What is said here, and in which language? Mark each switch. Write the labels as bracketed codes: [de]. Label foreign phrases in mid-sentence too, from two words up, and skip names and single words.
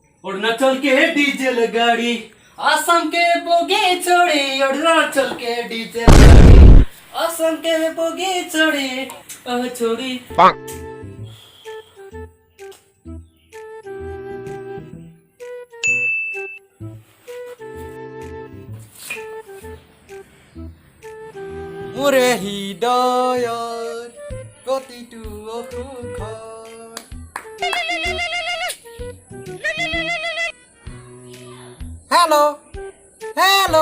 [hi] अरुणाचल के डीजल गाड़ी असम के बोगी चढ़ी अरुणाचल के डीजल गाड़ी असम के बोगी चढ़ी छोड़ी [as] মোরে হৃদয়ত প্ৰতিটো অসুখত হেল্ল' হেল্ল'